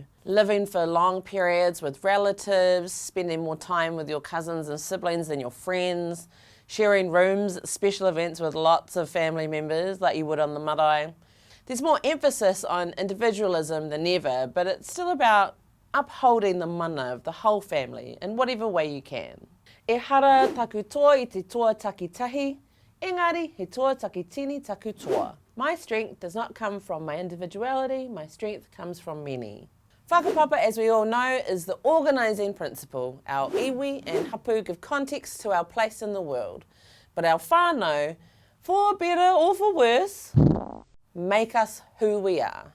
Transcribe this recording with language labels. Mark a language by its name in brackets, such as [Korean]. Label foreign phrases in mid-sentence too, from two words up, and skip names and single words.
[English] Living for long periods with relatives, spending more time with your cousins and siblings than your friends, sharing rooms at special events with lots of family members like you would on the marae. There's more emphasis on individualism than ever, but it's still about upholding the mana of the whole family in whatever way you can. [Māori] E hara taku toa I te toa takitahi, engari he toa takitini taku toa. [English] My strength does not come from my individuality, my strength comes from many. Whakapapa, as we all know, is the organising principle. Our iwi and hapu give context to our place in the world. But our whānau, for better or for worse, make us who we are.